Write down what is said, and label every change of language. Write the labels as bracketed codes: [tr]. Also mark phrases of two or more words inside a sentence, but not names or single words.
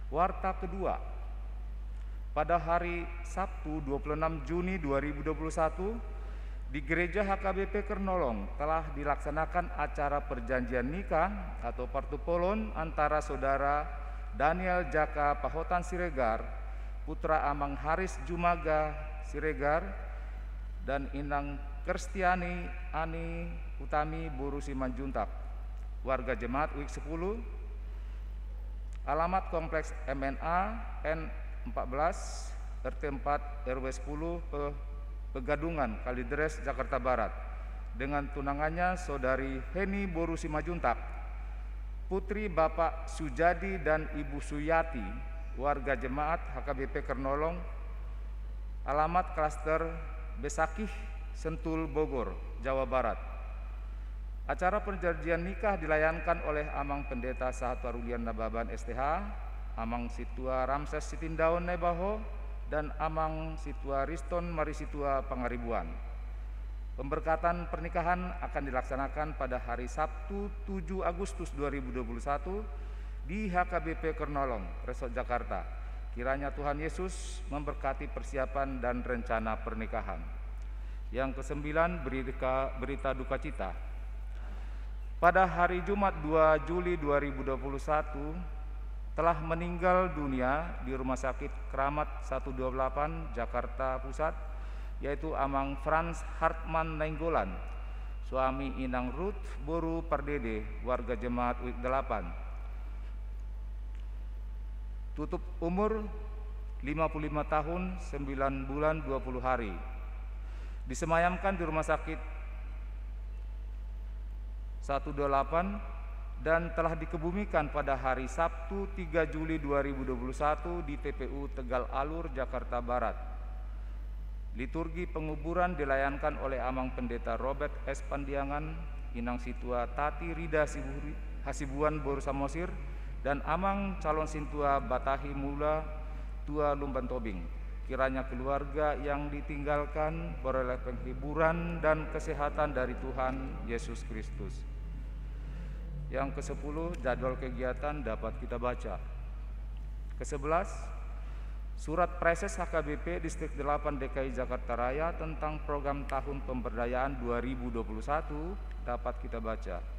[id] Warta kedua, pada hari Sabtu 26 Juni 2021 di Gereja HKBP Kernolong telah dilaksanakan acara perjanjian nikah atau partupolon antara Saudara Daniel Jaka Pahotan Siregar, putra Amang Haris Jumaga Siregar, dan Inang Kristiani Ani Utami Boru Simanjuntak, warga jemaat WIK 10, alamat Kompleks MNA N14 RT 4 RW 10 Pegadungan Kalideres Jakarta Barat, dengan tunangannya Saudari Heni Boru Simanjuntak, putri Bapak Sujadi dan Ibu Suyati, warga jemaat HKBP Kernolong, alamat Klaster Besakih Sentul Bogor, Jawa Barat. Acara perjanjian nikah dilayankan oleh Amang Pendeta Sahatuarulian Nababan STH, Amang Situa Ramses Sitindaun Nebaho, dan Amang Situa Riston Marisitua Pangaribuan. Pemberkatan pernikahan akan dilaksanakan pada hari Sabtu 7 Agustus 2021 di HKBP Kernolong, Resort Jakarta. Kiranya Tuhan Yesus memberkati persiapan dan rencana pernikahan. Yang kesembilan, berita duka cita. Pada hari Jumat 2 Juli 2021 telah meninggal dunia di Rumah Sakit Kramat 128 Jakarta Pusat, yaitu Amang Frans Hartman Nainggolan, suami Inang Ruth Boru Pardede, warga jemaat WIK 8. Tutup umur 55 tahun 9 bulan 20 hari. Disemayamkan di Rumah Sakit 128 dan telah dikebumikan pada hari Sabtu 3 Juli 2021 di TPU Tegal Alur, Jakarta Barat. Liturgi penguburan dilayankan oleh Amang Pendeta Robert S. Pandiangan, Inang Situa Tati Rida Hasibuan Boru Samosir, dan Amang Calon Sintua Batahi Mula Tua Lumban Tobing. Kiranya keluarga yang ditinggalkan beroleh penghiburan dan kesehatan dari Tuhan Yesus Kristus. Yang ke-10, jadwal kegiatan dapat kita baca. Ke-11, Surat Preses HKBP Distrik 8 DKI Jakarta Raya tentang program tahun pemberdayaan 2021 dapat kita baca.